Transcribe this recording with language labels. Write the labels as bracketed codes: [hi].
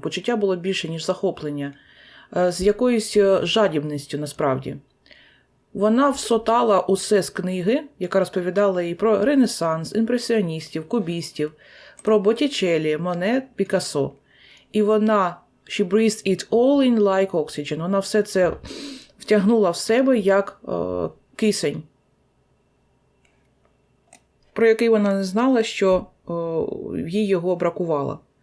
[uk] Почуття було більше, ніж захоплення. З якоюсь жадібністю, насправді. Вона всотала усе з книги, яка розповідала їй про Ренесанс, імпресіоністів, кубістів, про Боттічеллі, Моне, Пікассо. І вона, [en] she breathed it all in like oxygen. [uk] Вона все це втягнула в себе як кисень, про який вона не знала, що їй його бракувало.